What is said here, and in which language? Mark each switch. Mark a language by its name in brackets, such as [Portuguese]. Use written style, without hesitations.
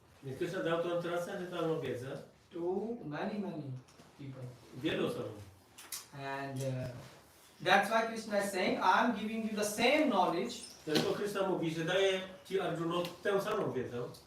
[Polish] Więc Krishna dał tą transcendentalną wiedzę [English] to many people. [Polish] wielu osobom. [English] And that's why Krishna is saying, I am giving you the same knowledge [Polish] Dlatego Krishna mówi, że daje Ci Arjuno tę samą wiedzę,